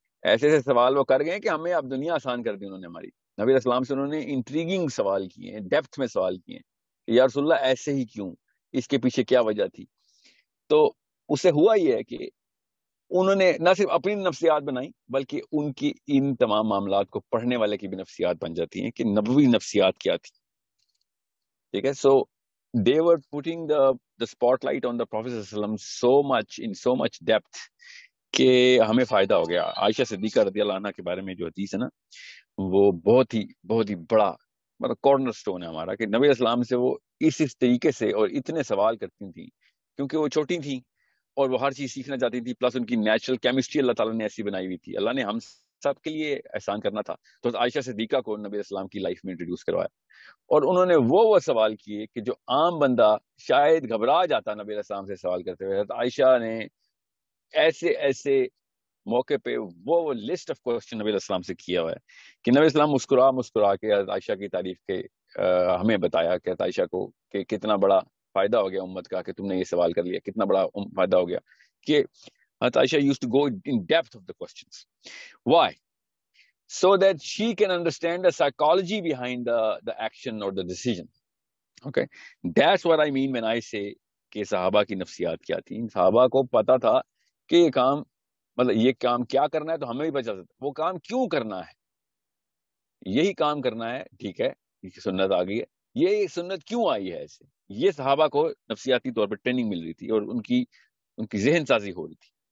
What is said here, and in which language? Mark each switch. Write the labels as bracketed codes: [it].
[ur] ایسے سوال وہ کر گئے کہ ہمیں اب دنیا آسان کر دی انہوں نے ہماری. نبی اسلام سے انہوں نے انٹریگنگ سوال کیے ہیں، ڈیپتھ میں سوال کیے ہیں کہ یا رسول اللہ ایسے ہی کیوں، اس کے پیچھے کیا وجہ تھی. تو اسے ہوا یہ ہے کہ انہوں نے نہ صرف اپنی نفسیات بنائی بلکہ ان کی ان تمام معاملات کو پڑھنے والے کی بھی نفسیات بن جاتی ہیں کہ نبوی نفسیات کیا تھی. ٹھیک ہے. [en] so they were putting the spotlight on the Prophet ﷺ so much depth [ur] کہ ہمیں فائدہ ہو گیا. عائشہ صدیقہ رضی اللہ عنہ کے بارے میں جو حدیث ہے نا، وہ بہت ہی بڑا مطلب کارنر سٹون ہے ہمارا، کہ نبی اسلام سے وہ اس طریقے سے اور اتنے سوال کرتی تھیں کیونکہ وہ چھوٹی تھیں اور وہ ہر چیز سیکھنا چاہتی تھی، پلس ان کی نیچرل کیمسٹری اللہ تعالیٰ نے ایسی بنائی ہوئی تھی. اللہ نے ہم سب کے لیے احسان کرنا تھا تو عائشہ صدیقہ کو نبی اسلام کی لائف میں انٹروڈیوس کروایا. اور انہوں نے وہ سوال کیے کہ جو عام بندہ شاید گھبرا جاتا نبی اسلام سے سوال کرتے ہوئے. عائشہ نے ایسے موقع پہ وہ لسٹ آف کوسچن نبی اسلام سے کیا ہوا ہے کہ نبی اسلام مسکرا کے عائشہ کی تعریف کے ہمیں بتایا کہ عائشہ کو کہ کتنا بڑا فائدہ ہو گیا امت کا کہ تم نے یہ سوال کر لیا، کتنا بڑا فائدہ ہو گیا کہ عائشہ [en] used to go in depth of the questions. Why? So that she can understand the psychology behind the action or the decision. Okay, that's what I mean when I say [ur] کہ صحابہ کی نفسیات کیا تھی. صحابہ کو پتا تھا کہ یہ کام مطلب یہ کام کیا کرنا ہے تو ہمیں بھی پتا چلتا وہ کام کیوں کرنا ہے. یہی کام کرنا ہے، ٹھیک ہے، سنت آ گئی ہے، یہ سنت کیوں آئی ہے ایسے. یہ صحابہ کو نفسیاتی طور پر ٹریننگ مل رہی تھی اور ان کی ذہن سازی ہو رہی تھی.